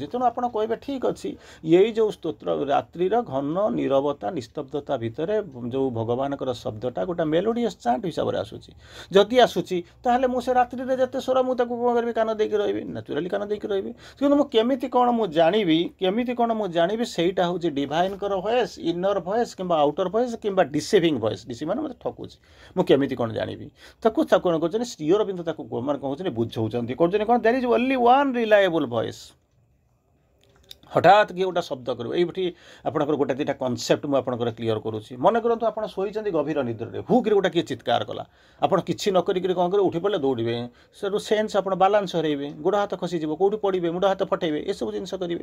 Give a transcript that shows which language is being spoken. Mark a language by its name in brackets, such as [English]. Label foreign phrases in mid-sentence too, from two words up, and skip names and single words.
[Odia] ତେଣୁ ଆପଣ କହିବେ ଠିକ୍ ଅଛି, ଏଇ ଯେଉଁ ସ୍ତୋତ୍ର ରାତ୍ରିର ଘନ ନୀରବତା ନିସ୍ତବ୍ଧତା ଭିତରେ ଯେଉଁ ଭଗବାନଙ୍କର ଶବ୍ଦଟା ଗୋଟେ [English] melodious chant [Odia] ହିସାବରେ ଆସୁଛି, ଯଦି ଆସୁଛି ତାହେଲେ ମୁଁ ସେ ରାତ୍ରିରେ ଯେତେ ସ୍ୱର ମୁଁ ତାକୁ କ'ଣ କରିବି, କାନ ଦେଇକି ରହିବି, ନ୍ୟାଚୁରାଲି କାନ ଦେଇକି ରହିବି। କିନ୍ତୁ ମୁଁ କେମିତି କ'ଣ ଜାଣିବି, ସେଇଟା ହେଉଛି ଡିଭାଇନଙ୍କର ଭଏସ୍, [English] inner voice [Odia] କିମ୍ବା [English] outer voice [Odia] କିମ୍ବା [English] deceiving voice. [Odia] ଡିସିଭ୍ ମାନେ ମୋତେ ଠକୁଛି, ମୁଁ କେମିତି କ'ଣ ଜାଣିବି? ତାକୁ କ'ଣ କରୁଛନ୍ତି, ଶ୍ରୀ ଅରବିନ୍ଦ ତାକୁ ମାନେ କହୁଛନ୍ତି, ବୁଝଉଛନ୍ତି, କରୁଛନ୍ତି କ'ଣ, [English] There is only one reliable voice. [Odia] ହଠାତ୍ କିଏ ଗୋଟେ ଶବ୍ଦ କରିବ, ଏଇଠି ଆପଣଙ୍କର ଗୋଟେ ଦୁଇଟା କନସେପ୍ଟ ମୁଁ ଆପଣଙ୍କର କ୍ଲିୟର କରୁଛି। ମନେ କରନ୍ତୁ ଆପଣ ଶୋଇଛନ୍ତି ଗଭୀର ନିଦ୍ରାରେ, ହୁକ୍ରେ ଗୋଟେ କିଏ ଚିତ୍କାର କଲା, ଆପଣ କିଛି ନ କରିକି କ'ଣ କରିବେ, ଉଠି ପଡ଼ିଲେ ଦୌଡ଼ିବେ, ସେଠୁ ସେନ୍ସ ଆପଣ ବାଲାନ୍ସ ହରାଇବେ, ଗୋଡ଼ ହାତ ଖସିଯିବ, କେଉଁଠି ପଡ଼ିବେ, ମୁଣ୍ଡ ହାତ ଫଟେଇବେ, ଏସବୁ ଜିନିଷ କରିବେ।